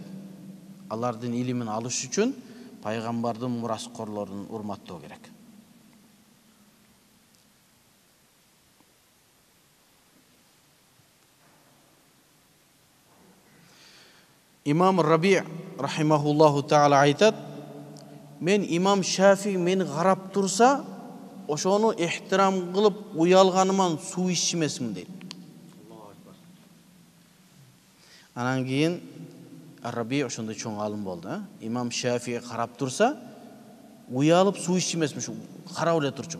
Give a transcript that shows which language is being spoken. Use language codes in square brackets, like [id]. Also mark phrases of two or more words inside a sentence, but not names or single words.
[ky] Алардын илимин алыш үчүн пайгамбардын мураскорлорун урматтоо керек. Имам Раби [ar] رحمه الله تعالى [ky] айтат: "Мен имам Шафи мени карап турса, ошону ихтирам кылып уялганыман суу ичмесмин" дейт. Анан кийин Раби ошондой чоң алым болду. Имам Шафи карап турса, уялып суу ичмесмин, ушу карап эле турчумун.